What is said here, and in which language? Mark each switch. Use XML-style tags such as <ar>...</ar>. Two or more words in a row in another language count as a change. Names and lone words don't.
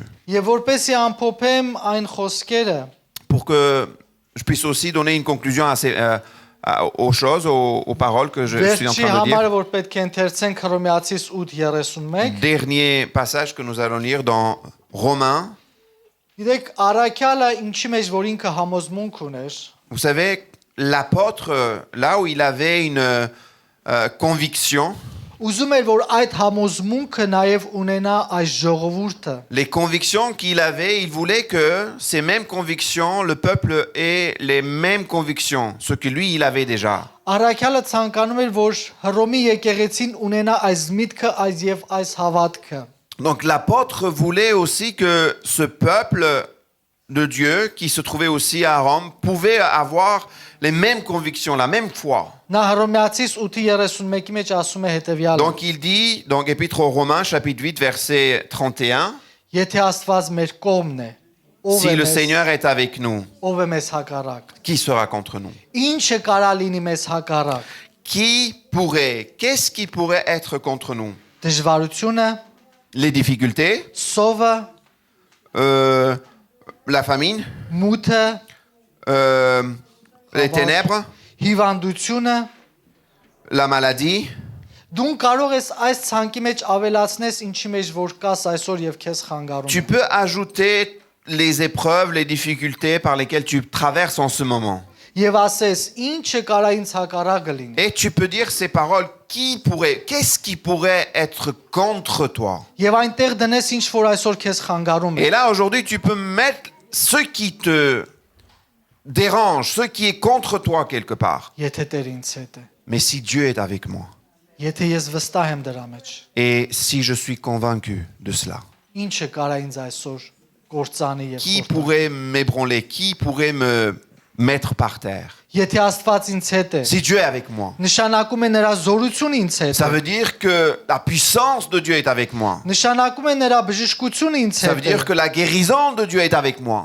<hy>Եվ որպեսի ամփոփեմ այն խոսքերը,</hy> <fr>Pour que je puisse aussi donner une conclusion aux choses, aux paroles que je suis en</fr> <hy>վերջի</hy> <fr>train de</fr> <hy>համարը</hy> <fr>dire.</fr> <hy>որ պետք է ընթերցենք Հռոմեացիս 8:31,</hy> <fr>Dernier passage que nous allons lire dans Romains.</fr> <hy>գիտեք Արաքյալը ինչի մեջ որ ինքը համոզմունք ուներ,</hy> <fr>Vous savez, l'apôtre, là où il avait une conviction,</fr> <hy>ուզում էր որ այդ համոզմունքը նաև ունենա այս ժողովուրդը։</hy> <fr>les convictions qu'il avait, il voulait que ces mêmes convictions, le peuple ait les mêmes convictions, ce que lui, il avait déjà.</fr> <hy>Արաքյալը ցանկանում էր որ Հռոմի եկեղեցին ունենա այս միտքը, այս եւ այս հավատքը։</hy> <fr>Donc l'apôtre voulait aussi que ce peuple de Dieu, qui se trouvait aussi à Rome, pouvait avoir les mêmes convictions, la même foi.</fr> <hy>Նա Հռոմեացիս 8:31-ի մեջ ասում է հետեւյալը.</hy> <fr>Donc il dit, donc Épître aux Romains, chapitre 8, verset 31,</fr> <hy>Եթե Աստված մեր կողմն է, ով</hy> <fr>si</fr> <hy>է</hy> <fr>le</fr> <hy>մեզ,</hy> <fr>Seigneur est avec nous,</fr> <hy>ով է մեզ հակառակ։</hy> <fr>qui sera contre nous?</fr> <hy>Ինչը կարա լինի մեզ hակառակ։</hy> <fr>Qu'est-ce qui pourrait être contre nous?</fr> <hy>Դժվարությունը,</hy> <fr>Les difficultés,</fr> <hy>սովը,</hy> <fr>la famine,</fr> <hy>մութը,</hy> <fr>les ténèbres,</fr> <hy>հիվանդությունը,</hy> <fr>la maladie.</fr> <hy>դու կարող ես այս ցանկի մեջ ավելացնես ինչի մեջ որ կաս այսօր եւ քեզ խանգարում։</hy> <fr>Tu peux ajouter les épreuves, les difficultés par lesquelles tu traverses en ce moment.</fr> <hy>Եվ ասես, ինչը կարա ինձ հակառակը լինի։</hy> <fr>Et tu peux dire ces paroles, qu'est-ce qui pourrait être contre toi?</fr> <hy>Եվ այնտեղ դնես ինչ որ այսօր քեզ խանգարում է։</hy> <fr>Et là, aujourd'hui, tu peux mettre ce qui te dérange, ce qui est contre toi quelque part.</fr> <hy>Եթե Տեր ինձ հետ է։</hy> <fr>Mais si Dieu est avec moi,</fr> <hy>Եթե ես վստահ եմ դրա մեջ,</hy> <fr>et si je suis convaincu de cela,</fr> <hy>ինչը կարա ինձ այսօր կործանի եւ</hy> <fr>qui</fr> <hy>խորտակի։</hy> <fr>pourrait m'ébranler? Qui pourrait me mettre par terre.</fr> <hy>Եթե Աստված ինձ հետ է,</hy> <fr>Si Dieu est avec moi,</fr> <hy>նշանակում է նրա զորությունը ինձ հետ</hy> <fr>ça</fr> <hy>է։</hy> <fr>veut dire que la puissance de Dieu est avec moi.</fr> <hy>Nշանակում է նրա բժշկությունը ինձ</hy> <fr>Ça veut</fr> <hy>հետ է։</hy> <fr>dire que la guérison de Dieu est avec moi.</fr>